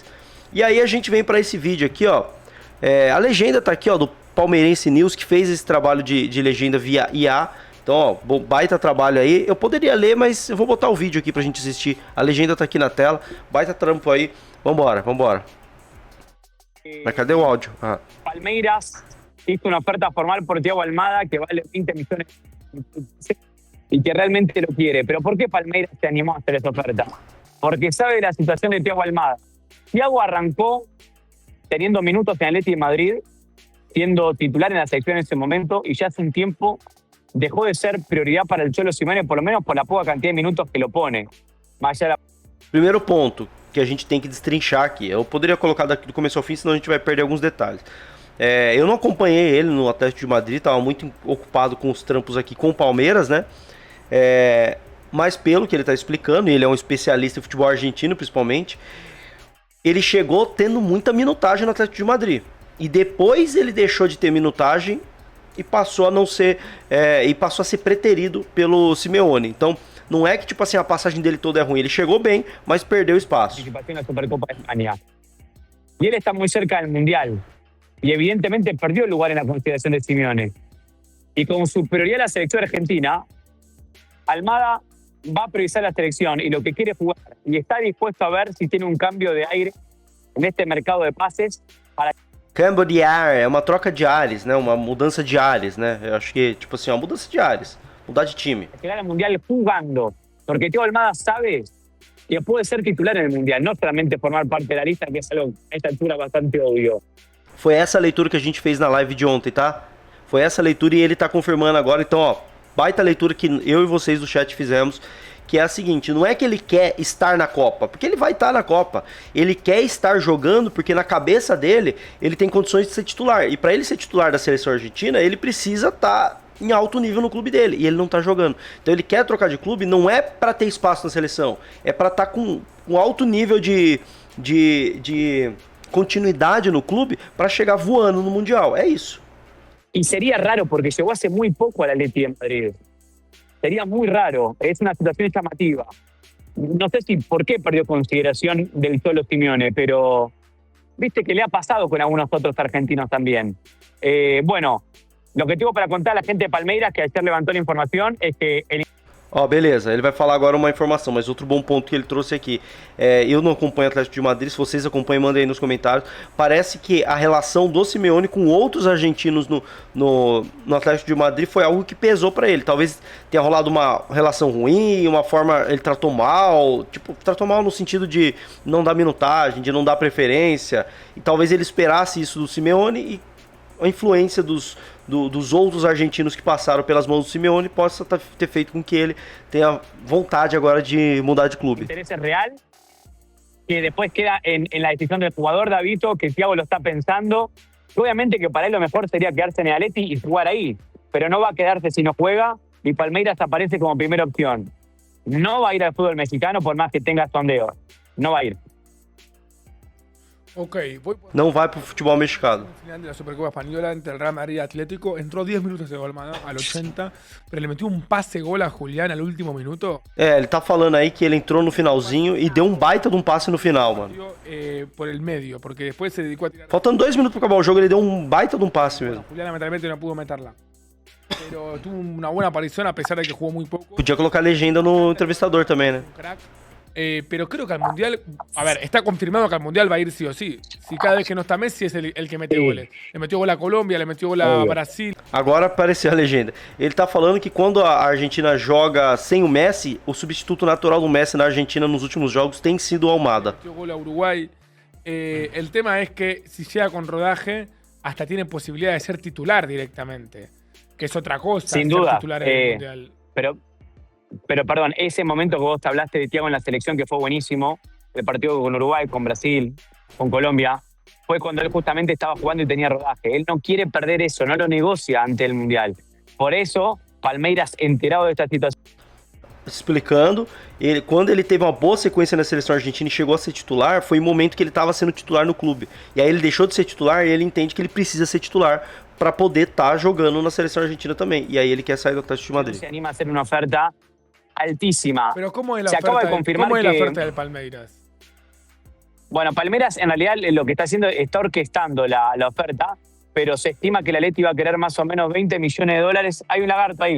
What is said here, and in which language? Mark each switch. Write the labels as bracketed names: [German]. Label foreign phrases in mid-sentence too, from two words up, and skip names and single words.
[Portuguese] E aí a gente vem para esse vídeo aqui, ó. A legenda tá aqui, ó, do Palmeirense News, que fez esse trabalho de legenda via IA. Então, ó, baita trabalho aí. Eu poderia ler, mas eu vou botar o vídeo aqui pra gente assistir. A legenda tá aqui na tela. Baita trampo aí. Vambora. Mas cadê o áudio? [Spanish] Palmeiras hizo una oferta formal por Thiago Almada que vale 20 millones y que realmente lo quiere. Pero ¿por qué Palmeiras se animó a hacer esa oferta? Porque sabe la situación de Thiago Almada. Thiago arrancó teniendo minutos en Atleti de Madrid, siendo titular en la selección en ese momento, y ya hace un tiempo dejó de ser prioridad para el Cholo Simeone, por lo menos por la poca cantidad de minutos que lo pone. Más allá de [Portuguese] Primeiro ponto que a gente tem que destrinchar aqui. Eu poderia colocar daqui do começo ao fim, senão a gente vai perder alguns detalhes. Eu não acompanhei ele no Atlético de Madrid, estava muito ocupado com os trampos aqui com o Palmeiras, né? Mas pelo que ele está explicando, e ele é um especialista em futebol argentino principalmente, ele chegou tendo muita minutagem no Atlético de Madrid. E depois ele deixou de ter minutagem e passou a não ser. E passou a ser preterido pelo Simeone. Então, não é que tipo assim, a passagem dele toda é ruim. Ele chegou bem, mas perdeu espaço. [Spanish] Participación en la Supercopa de España. Y él está muy cerca del Mundial. Y evidentemente perdió el lugar en la consideración de Simeone. Y con su prioridad en la selección argentina, Almada va a priorizar la selección y lo que quiere es jugar. Y está dispuesto a ver si tiene un cambio de aire en este mercado de pases para... [Portuguese] Câmbio de ar, é uma troca de ares, né? Uma mudança de ares, né? Eu acho que, tipo assim, uma mudança de ares. Mudar de time. [Spanish] llegar al Mundial jugando. Porque Thiago Almada sabe que puede ser titular en el Mundial, no solamente formar parte de la lista, que es algo a esta altura bastante obvio. [Portuguese] Foi essa a leitura que a gente fez na live de ontem, tá? Foi essa a leitura e ele tá confirmando agora. Então, ó, baita leitura que eu e vocês do chat fizemos, que é a seguinte: não é que ele quer estar na Copa, porque ele vai estar na Copa. Ele quer estar jogando porque na cabeça dele, ele tem condições de ser titular. E para ele ser titular da seleção argentina, ele precisa estar em alto nível no clube dele, e ele não tá jogando. Então ele quer trocar de clube, não é para ter espaço na seleção, é para estar com um alto nível de continuidade no clube para chegar voando no Mundial. É isso. [Spanish] Y sería raro porque llegó hace muy poco al Atleti de Madrid. Sería muy raro, es una situación llamativa. No sé si por qué perdió consideración del Cholo Simeone, pero viste que le ha pasado con algunos otros argentinos también. Bueno, lo que tengo para contar a la gente de Palmeiras, que ayer levantó la información, es que el [Portuguese] Ó, beleza, ele vai falar agora uma informação, mas outro bom ponto que ele trouxe aqui, eu não acompanho o Atlético de Madrid, se vocês acompanham, mandem aí nos comentários. Parece que a relação do Simeone com outros argentinos no Atlético de Madrid foi algo que pesou pra ele. Talvez tenha rolado uma relação ruim, uma forma, ele tratou mal no sentido de não dar minutagem, de não dar preferência, e talvez ele esperasse isso do Simeone e a influência dos outros argentinos que passaram pelas mãos do Simeone possa ter feito com que ele tenha vontade agora de mudar de clube. [Spanish] Interés es real, que después queda en la decisión del jugador, Davito, que Thiago lo está pensando. Obviamente que para él lo mejor sería quedarse en el Atleti y jugar ahí, pero no va a quedarse si no juega, y Palmeiras aparece como primera opción. No va a ir al fútbol mexicano por más que tenga sondeo. No va a ir. Ok, voy por [Portuguese] Não vai pro futebol mexicano. [Spanish] el final de la Supercopa Española entre el Real Madrid y Atlético. Entró 10 minutos de Almada al 80, pero le metió un pase gol a Julián al último minuto. [Portuguese] Ele tá falando aí que ele entrou no finalzinho e deu um baita de um passe no final, mano. [Spanish] Por el medio, porque después se dedicó a tirar. [Portuguese] Faltando 2 minutos pra acabar o jogo, ele deu um baita de um passe mesmo. [Spanish] Julián lamentablemente no pudo meterla. Pero tuvo una buena aparición a pesar de que jugó muy poco. [Portuguese] Podia colocar legenda no entrevistador também, né? [Spanish] Un crack. Pero creo que al Mundial, a ver, está confirmado que al Mundial va a ir sí o sí. Si cada vez que no está Messi es el que mete Sí. goles. Le metió gol a Colombia, le metió gol a Obvio. Brasil. [Portuguese] Agora apareceu a legenda. Ele tá falando que quando a Argentina joga sem o Messi, o substituto natural do Messi na Argentina nos últimos jogos tem sido o Almada. [Spanish] Metió gol a Uruguay. El tema es que si llega con rodaje, hasta tiene posibilidad de ser titular directamente. Que es otra cosa, Sin ser duda, titular en el Mundial. Pero perdón, ese momento que vos hablaste de Thiago en la selección, que fue buenísimo, el partido con Uruguay, con Brasil, con Colombia, fue cuando él justamente estaba jugando y tenía rodaje. Él no quiere perder eso, no lo negocia ante el Mundial. Por eso, Palmeiras, enterado de esta situación, [Portuguese] Explicando, quando ele teve uma boa sequência na seleção argentina e chegou a ser titular, foi o momento que ele estava sendo titular no clube. E aí ele deixou de ser titular e ele entende que ele precisa ser titular para poder estar jogando na seleção argentina também. E aí ele quer sair do Atlético de Madrid. [Spanish] se anima a hacer una oferta altísima. Pero ¿cómo es la Se acaba de oferta, confirmar ¿cómo es la que- oferta del Palmeiras? Bueno, Palmeiras en realidad lo que está haciendo, está orquestando la oferta, pero se estima que la Atleti va a querer más o menos 20 millones de dólares. Hay un lagarto ahí.